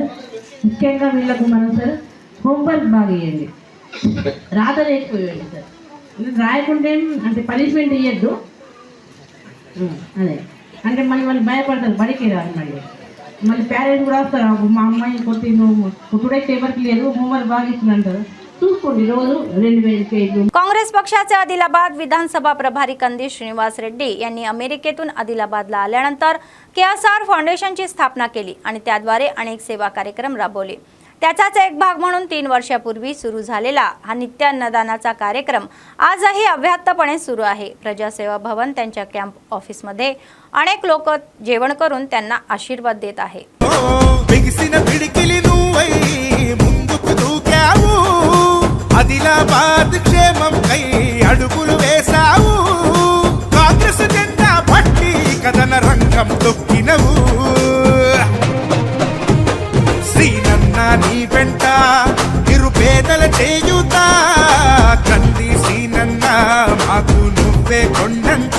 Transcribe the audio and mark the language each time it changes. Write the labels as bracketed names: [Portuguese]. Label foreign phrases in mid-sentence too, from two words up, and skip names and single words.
[Telugu] ముఖ్యంగా వీళ్ళకు మనం సార్ హోంవర్క్ బాగా ఇవ్వండి, రాతలు ఎక్కువ ఇవ్వండి సార్. రాయకుంటే అంటే పనిష్మెంట్ ఇవ్వద్దు. అదే అంటే మళ్ళీ వాళ్ళు భయపడతారు, బడికి రాదు. మళ్ళీ పేరెంట్స్ కూడా వస్తారు, మా అమ్మాయిని కొట్టి నువ్వు కొట్టుడైతే ఎవరికి లేదు, హోంవర్క్ బాగా ఇచ్చినంటారు. చూసుకోండి, రోజు 2000 పేజీలు. [Marathi] काँग्रेस पक्षाचे आदिलाबाद विधानसभा प्रभारी कंदी श्रीनिवास रेड्डी यांनी अमेरिकेतून आदिलाबादला आल्यानंतर KSR फाउंडेशनची स्थापना केली आणि त्याद्वारे अनेक सेवा कार्यक्रम राबवले. त्याचाच एक भाग म्हणून 3 वर्षापूर्वी सुरू झालेला हा नित्य अन्नदानाचा कार्यक्रम आजही अव्याहतपणे सुरू आहे. प्रजासेवा भवन त्यांच्या कॅम्प ऑफिसमध्ये अनेक लोक जेवण करून त्यांना आशीर्वाद देत आहे. [Telugu] ఆదిలాబాద్ క్షేమం కై అడుగులు వేసావు, కాంగ్రెస్ జెండా పట్టి కథన రంగం తొక్కినవు. శ్రీనన్న నీ వెంట నిరుపేదల చేయుత, కంది శ్రీనన్న మాకు నువ్వే కొండంత.